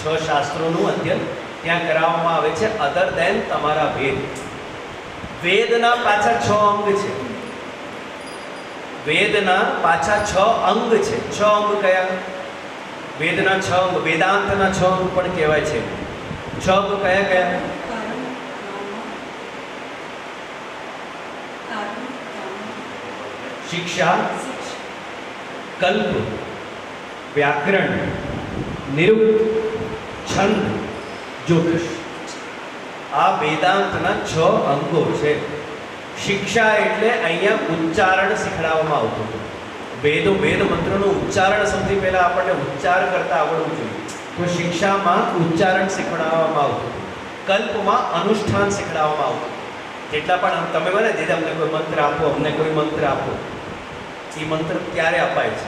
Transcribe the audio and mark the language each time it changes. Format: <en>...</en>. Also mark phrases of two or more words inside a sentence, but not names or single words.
<gu>6 શાસ્ત્રોનું અધ્યયન ત્યાં કરાવવામાં આવે છે,</gu> <en>other than</en> <gu>તમારા વેદ. વેદના પાછા 6 અંગ છે. વેદના પાછા 6 અંગ છે. 6 અંગ કયા? વેદના 6 અંગ, વેદાંતના 6 અંગ પણ કહેવાય છે. 6 અંગ કયા કયા? શિક્ષા, કલ્પ, વ્યાકરણ, નિરુક્ત, છંદ, જ્યોતિષ. આ વેદાંતના 6 અંગો છે. शिक्षा એટલે અહીંયા ઉચ્ચારણ શીખડાવવામાં આવતું હતું. વેદ મંત્રનું ઉચ્ચારણ સૌથી પહેલા આપણને ઉચ્ચાર કરતા આવડવું જોઈએ, તો શિક્ષામાં ઉચ્ચારણ શીખડાવવામાં આવતું હતું. કલ્પમાં અનુષ્ઠાન શીખડાવવામાં આવતું. જેટલા પણ તમે બને દીદી અમને કોઈ મંત્ર આપો, અમને કોઈ મંત્ર આપો, એ મંત્ર ક્યારે અપાય છે?</gu>